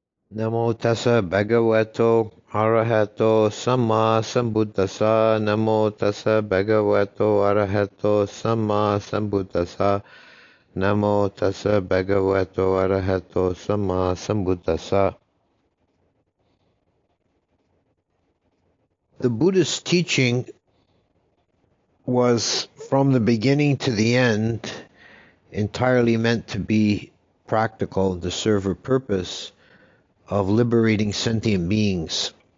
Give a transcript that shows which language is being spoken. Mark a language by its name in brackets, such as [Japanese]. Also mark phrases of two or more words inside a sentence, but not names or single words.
[Pali] Namo tassa bhagavato arahato samma sambuddhassa. Namo tassa bhagavato arahato samma sambuddhassa. Namo tassa bhagavato arahato samma sambuddhassa. [English] The Buddhist teaching was, from the beginning to the end, entirely meant to be practical, to serve a purpose of liberating sentient beings.